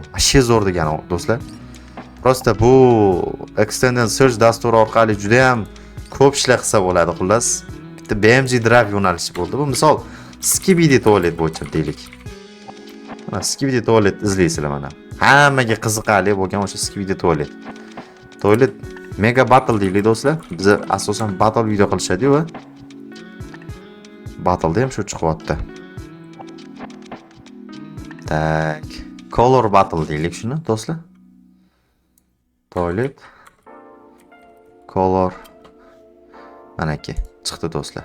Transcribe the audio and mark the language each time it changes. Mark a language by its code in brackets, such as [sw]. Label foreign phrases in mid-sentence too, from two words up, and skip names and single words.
[uz] Ashe zo'r degani do'stlar. Prosta bu [en] extended search [uz] dasturi orqali juda ham ko'p ishlar qilsa bo'ladi, xullas. Bitta BMG Drive yo'nalishi bo'ldi. Bu misol Skibidi Toilet bo'yicha deylik. Mana Skibidi Toilet izlaysizlar mana. Hammaga qiziqarli bo'lgan o'sha Skibidi Toilet. [en] Toilet mega battle [uz] deylik do'stlar. Biz asosan [en] battle video [uz] qilishadi va battle'da ham shu chiqyapti. Tak, [en] color battle [uz] deylik shuni do'stlar. [en] Toilet color [uz] manaki chiqdi do'stlar.